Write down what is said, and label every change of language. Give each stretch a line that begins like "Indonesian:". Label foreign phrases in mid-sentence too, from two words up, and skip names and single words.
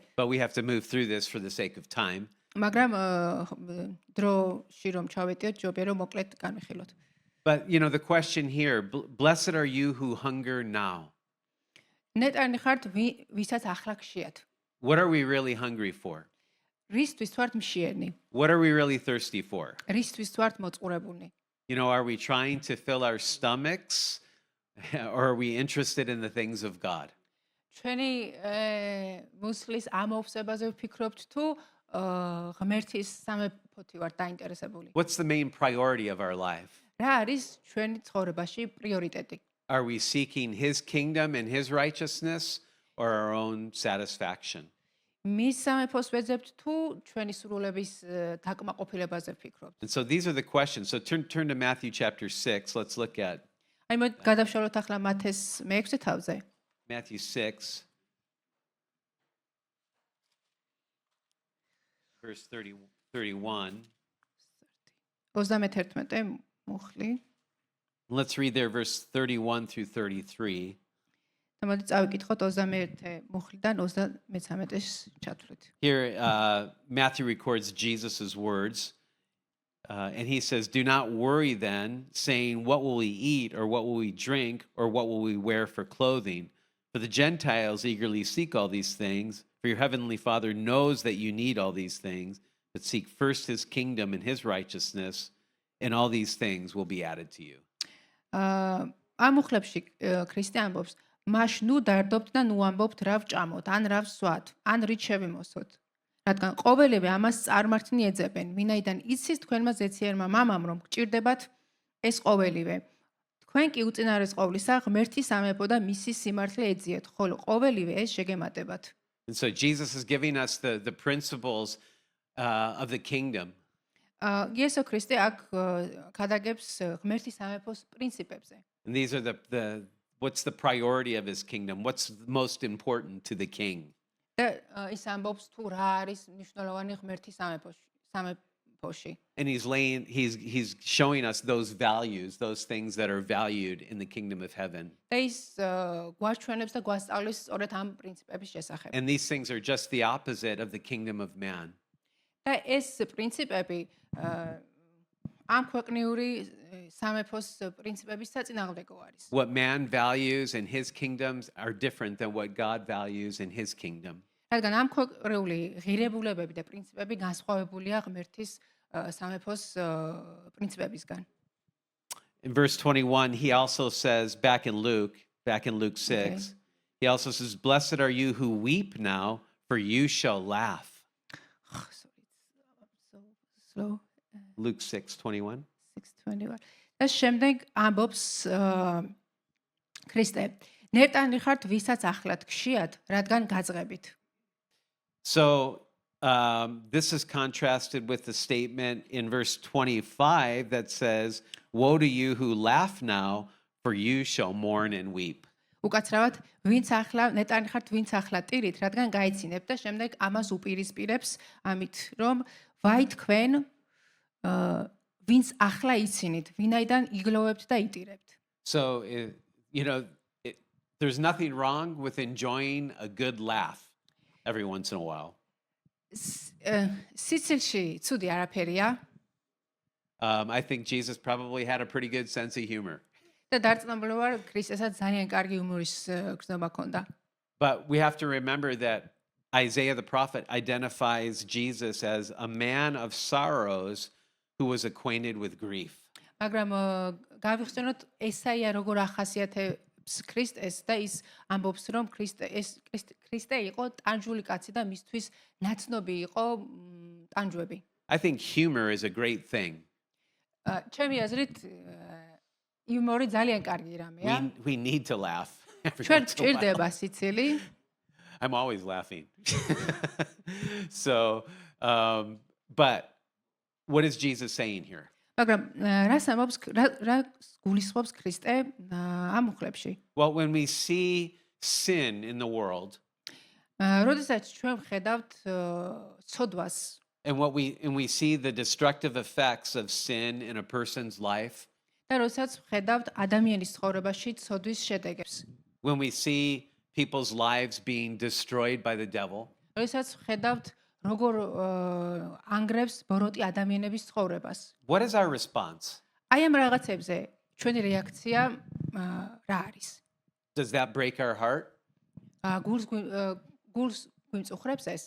English: But we have to move through this for the sake of time.
Georgian: მაგრამ დროში რომ ჩავეტიოთ, ჯობია რომ მოკლედ განვიხილოთ.
English: But, the question here, blessed are you who hunger now.
Georgian: ნეტარი ხართ, ვისაც ახლა გშიათ.
English: What are we really hungry for?
Georgian: რისთვის ვართ მშიერნი?
English: What are we really thirsty for?
Georgian: რისთვის ვართ მოწყურებულნი?
English: Are we trying to fill our stomachs or are we interested in the things of God?
Georgian: ჩვენი მუსლის ამოვსებაზე ვფიქრობთ თუ ღმერთის სამეფოთი ვართ დაინტერესებული?
English: What's the main priority of our life?
Georgian: რა არის ჩვენი ცხოვრებაში პრიორიტეტი?
English: Are we seeking his kingdom and his righteousness or our own satisfaction?
Georgian: მის სამეფოს ვეძებთ თუ ჩვენი სრულების დაკმაყოფილებაზე ვფიქრობთ?
English: And so these are the questions. So turn to Matthew chapter 6. Let's look at
Georgian: აი მოდი გადავშალოთ ახლა მათეს მე-6 თავზე.
English: Matthew 6, verse 31.
Georgian: 31 მუხლი.
English: Let's read there verse 31 through 33.
Georgian: და მოდი წავიკითხოთ 21 მუხლიდან 33-ს ჩათვლით.
English: Here, Matthew records Jesus' words, and he says, "Do not worry then, saying, what will we eat, or what will we drink, or what will we wear for clothing? For the Gentiles eagerly seek all these things, for your heavenly Father knows that you need all these things, but seek first his kingdom and his righteousness, and all these things will be added to you."
Georgian: ამ მუხლებში ქრისტე ამბობს, "მაშ ნუ დარდობთ და ნუ ამბობთ რა ვჭამოთ, ან რა ვსვათ, ან რით შევიმოსოთ. რადგან ყოველივე ამას წარმართნი ეძებენ, ვინაიდან იცის თქვენმა ზეციერმა მამამ, რომ გჭირდებათ ეს ყოველივე. თქვენ კი უწინარესყოვლისა ღმერთის სამეფო და მისი სიმართლე ეძიეთ, ხოლო ყოველივე ეს შეგემატებათ."
English: And so Jesus is giving us the principles of the kingdom.
Georgian: იესო ქრისტე აქ გადაგებს ღმერთის სამეფოს პრინციპებზე.
English: And these are what's the priority of his kingdom? What's most important to the king?
Georgian: და ის ამბობს თუ რა არის მნიშვნელოვანი ღმერთის სამეფოში.
English: And he's showing us those values, those things that are valued in the kingdom of heaven.
Georgian: და ის გვაჩვენებს და გვასწავლის სწორედ ამ პრინციპების შესახებ.
English: And these things are just the opposite of the kingdom of man.
Georgian: და ეს პრინციპები ამ ქვეყნიური სამეფოს პრინციპების საწინააღმდეგო არის.
English: What man values in his kingdoms are different than what God values in his kingdom.
Georgian: რადგან ამ ქვეყნიური ღირებულებები და პრინციპები განსხვავებულია ღმერთის სამეფოს პრინციპებისგან.
English: In verse 21, he also says, back in Luke 6, he also says, "Blessed are you who weep now, for you shall laugh." Sorry, it's so slow. Luke 6:21. 6:21.
Georgian: და შემდეგ ამბობს ქრისტე, ნერტანი ხართ ვისაც ახლად გშიათ, რადგან გაძღებით.
English: So this is contrasted with the statement in verse 25 that says, "Woe to you who laugh now, for you shall mourn and weep."
Georgian: უკაცრავად, ვინც ახლა ნეტანი ხართ, ვინც ახლა ტირით, რადგან გაიცინებთ და შემდეგ ამას უპირისპირებს ამით, რომ ვაი თქვენ, ვინც ახლა იცინით, ვინაიდან იგლოვებთ და იტირებთ.
English: So, there's nothing wrong with enjoying a good laugh every once in a while.
Georgian: სიცილში ცუდი არაფერია
English: I think Jesus probably had a pretty good sense of humor.
Georgian: და დარწმუნებული ვარ, ქრისტესაც ძალიან კარგი ჰუმორის გრძნობა ჰქონდა.
English: But we have to remember that Isaiah the prophet identifies Jesus as a man of sorrows who was acquainted with grief.
Georgian: მაგრამ გავიხსენოთ ესაია როგორ ახასიათებს ქრისტეს და ის ამბობს რომ ქრისტე იყო ტანჯული კაცი და მისთვის ნაცნობი იყო ტანჯვები.
English: I think humor is a great thing.
Georgian: ჩემი აზრით იუმორი ძალიან კარგი რამეა.
English: We need to laugh. every
Georgian: ჩვენ
English: once in a while.
Georgian: ჭირდება სიცილი.
English: I'm always laughing. So, but what is Jesus saying here?
Georgian: მაგრამ რას ამბობს რა გულისხმობს ქრისტე ამ უხლებში?
English: Well, when we see sin in the world,
Georgian: როდესაც ჩვენ ვხედავთ ცოდვას
English: and we see the destructive effects of sin in a person's life,
Georgian: და როდესაც ვხედავთ ადამიანის ცხოვრებაში ცოდვის შედეგებს.
English: when we see people's lives being destroyed by the devil,
Georgian: როდესაც ვხედავთ როგორ ანგრევს ბოროტი ადამიანების ცხოვრებას.
English: what is our response?
Georgian: აი ამ რაღაცებზე ჩვენი რეაქცია რა არის?
English: Does that break our heart?
Georgian: გულს გვიმწუხრებს ეს?